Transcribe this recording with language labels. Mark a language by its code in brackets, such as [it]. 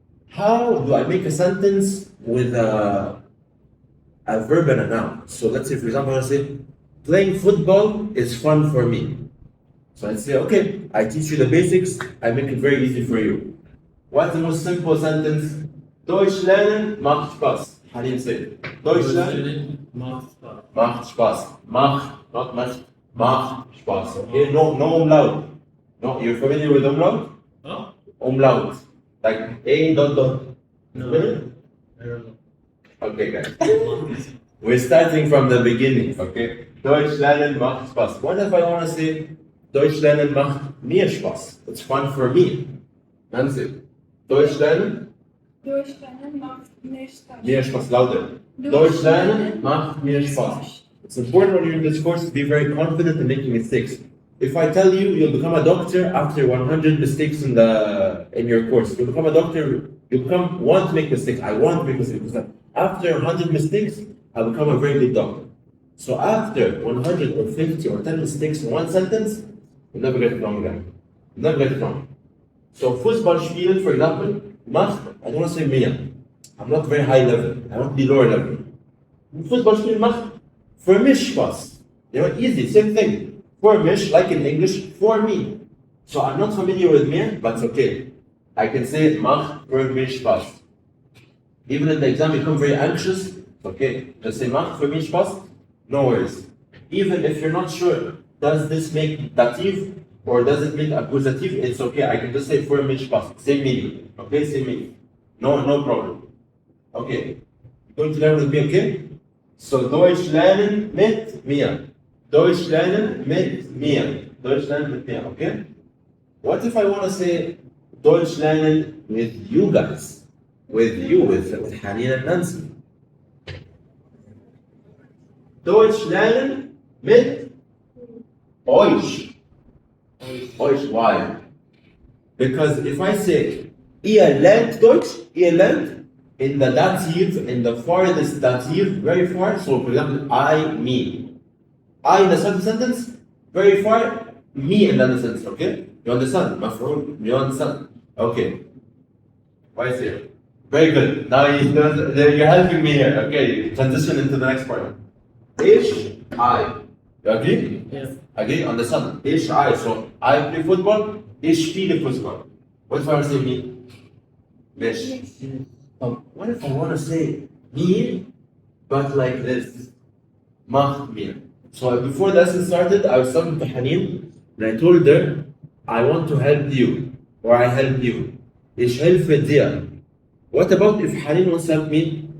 [en] How do I make a sentence with a verb and a noun? So let's say, for example, I want to say, playing football is fun for me. So I'd say, okay, I teach you the basics. I make it very easy for you. What's the most simple sentence? [de] Deutsch lernen macht Spaß. [en] How do you say it? [de] Deutsch lernen macht Spaß. Macht Spaß. Macht, not macht. Macht Spaß. [en] Okay, no umlaut. No, you're familiar with umlaut? Huh? Umlaut. Like A dot dot. No. I don't know. Okay, guys. We're starting from the beginning, okay? [de] Deutsch lernen macht Spaß. [en] What if I want to say [de] Deutsch lernen macht mir Spaß? [en] It's fun for me. Nancy. Deutsch lernen? [de] Deutsch lernen macht mir Spaß. Mir Spaß, lauter. Deutsch lernen macht mir Spaß. [en] It's important when you're in this course to be very confident in making mistakes. If I tell you you'll become a doctor after 100 mistakes in your course, you'll become a doctor, want to make mistakes. I want to make mistakes. After 100 mistakes, I'll become a very good doctor. So after 100 or 50 or 10 mistakes in one sentence, you'll never get it wrong again. You'll never get it wrong. So [de] Fußball spielen, [en] for example, macht, I don't want to say mir. I'm not very high level. I want to be lower level. [de] Fußball spielen macht für mich Spaß. [en] You know, easy, same thing. For mich, like in English, for me. So I'm not familiar with mir, but it's okay. I can say [de] macht für mich Spaß. [en] Even in the exam, you become very anxious. It's okay. Just say [de] macht für mich Spaß. [en] No worries. Even if you're not sure, does this make dative or does it make accusative? It's okay. I can just say [de] für mich Spaß. [en] Same meaning. Okay, same meaning. No problem. Okay. Going to learn with me, okay? [de] So Deutsch lernen mit mir. Deutsch lernen mit mir. Deutsch lernen mit mir, okay? [en] What if I want to say [de] Deutsch lernen [en] with you guys? With you, with Haneen and Nancy. [de] Deutsch lernen mit euch. [en] Euch, why? Because if I say [de] ihr lernt Deutsch, [en] ihr lernt, in the dative, in the farthest dative, very far. So for example, I, me. I in the second sentence, very far, me in the other sentence, okay? You understand? Mafroon, you understand? Okay. Why is here? Very good. Now you're helping me here. Okay, transition into the next part. Ich, I. You agree? Yes. Agree? Understand? Ich, I. So I play football, [de] ich spiele Fußball. [en] What if I want to say me? Mich. What if I want to say mir, but like this? [de] Macht mir. [en] So before the lesson started, I was talking to Haneen, and I told her, I want to help you, or I help you. [de] Ich helfe dir. [en] What about if Haneen wants to help me?